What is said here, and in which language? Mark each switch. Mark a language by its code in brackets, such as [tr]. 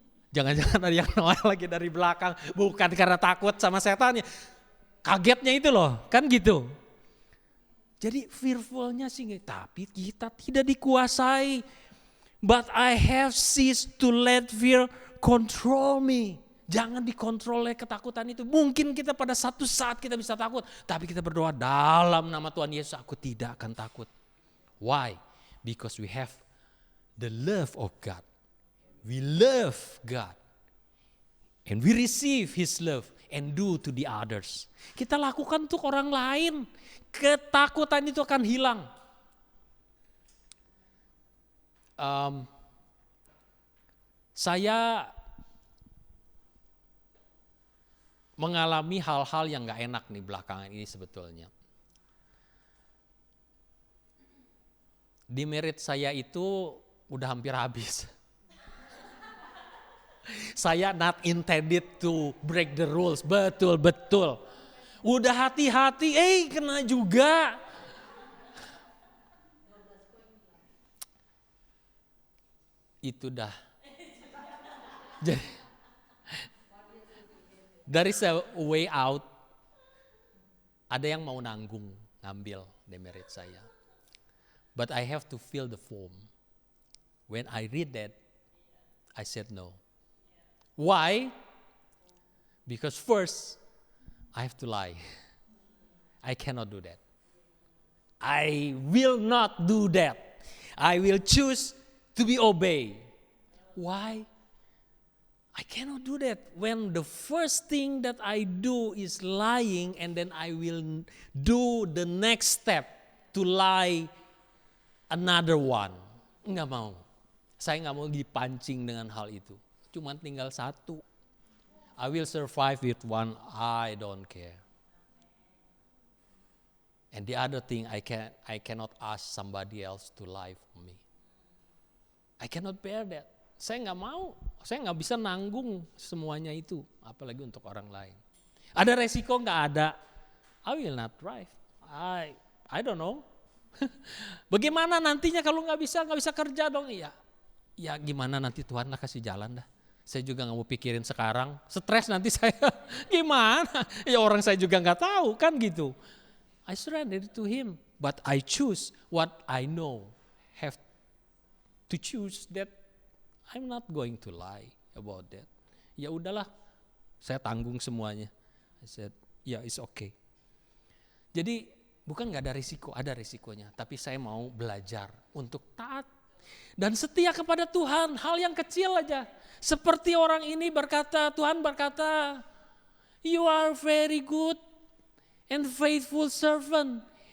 [id] Jangan-jangan ada yang Noel lagi dari belakang, bukan karena takut sama setannya. Kagetnya itu loh, kan gitu. Jadi fearfulnya sih, tapi kita tidak dikuasai. [en] But I have ceased to let fear control me. [id] Jangan dikontrol oleh ketakutan itu. Mungkin kita pada satu saat kita bisa takut. Tapi kita berdoa dalam nama Tuhan Yesus, aku tidak akan takut. [en] Why? Because we have the love of God. We love God. And we receive His love and do to the others. [id] Kita lakukan untuk orang lain. Ketakutan itu akan hilang. Saya mengalami hal-hal yang gak enak nih belakangan ini sebetulnya. Demerit saya itu udah hampir habis. [en] Saya not intended to break the rules, betul. [id] Udah hati-hati, kena juga. Itu dah. Jadi, dari way out, ada yang mau ngambil demerit saya. [en] But I have to feel the foam. When I read that, I said no. Why? Because first, I have to lie. I cannot do that. I will not do that. I will choose to be obeyed. Why? I cannot do that when the first thing that I do is lying and then I will do the next step to lie another one. [id] Enggak mau. Saya enggak mau dipancing dengan hal itu. Cuman tinggal satu. [en] I will survive with one, I don't care. And the other thing, I cannot ask somebody else to lie for me. I cannot bear that. [id] Saya nggak mau, saya nggak bisa nanggung semuanya itu, apalagi untuk orang lain. Ada resiko nggak ada? [en] I will not drive. I don't know. [id] Bagaimana nantinya kalau nggak bisa kerja dong? Ya gimana nanti Tuhan lah kasih jalan dah. Saya juga nggak mau pikirin sekarang, stres nanti saya gimana? Ya orang saya juga nggak tahu kan gitu. [en] I surrender to Him, but I choose what I know. Have to choose that I'm not going to lie about that. [id] Ya udahlah, saya tanggung semuanya. [en] I said, it's okay. [id] Jadi bukan nggak ada risiko, ada risikonya. Tapi saya mau belajar untuk taat dan setia kepada Tuhan. Hal yang kecil aja. Seperti orang ini berkata, Tuhan berkata, [en] you are very good and faithful servant.